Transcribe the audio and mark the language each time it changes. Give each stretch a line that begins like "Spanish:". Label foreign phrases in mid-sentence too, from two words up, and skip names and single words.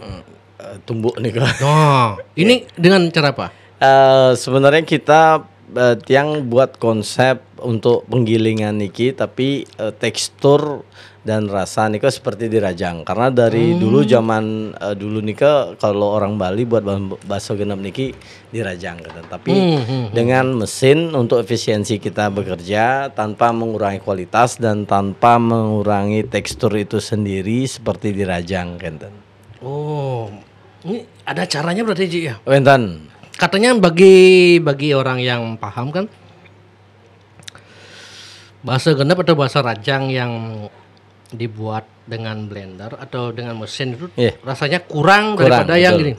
Indonesian: Tumbuk nih kan. Oh, ini dengan cara apa? Sebenarnya kita yang buat konsep untuk penggilingan niki, tapi tekstur dan rasa nika seperti dirajang. Karena dari dulu zaman dulu nika kalau orang Bali buat bakso genep niki dirajang gitu. Tapi dengan mesin untuk efisiensi kita bekerja tanpa mengurangi kualitas dan tanpa mengurangi tekstur itu sendiri seperti dirajang gitu. Oh, ini ada caranya berarti Ji ya? Wenten. Katanya bagi orang yang paham kan, bakso genep atau bakso rajang yang dibuat dengan blender atau dengan mesin itu rasanya kurang daripada yang gini.